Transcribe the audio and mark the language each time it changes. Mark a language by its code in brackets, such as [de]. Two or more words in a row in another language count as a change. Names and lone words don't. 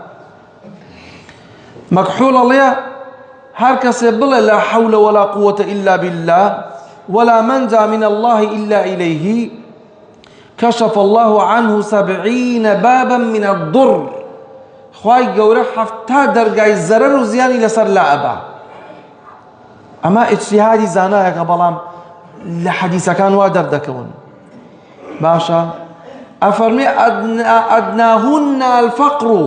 [ckb] مەکحوڵ ئەڵێ هەر کەسێ بڵێ [ar] لا حول ولا قوة إلا بالله ولا منجا من الله إلا إليه كشف الله عنه 70 بابا من الضر [ckb] خوای گەورە 70 دەرگای زەرەر و زیانی لەسەر لا ئەبا ئەمە ئیجتیهادی زانایەکە بەڵام لە حەدیسەکان وا دەردەکەون باشە ئەفەرمێ [ar] ئەدناهن الفەقر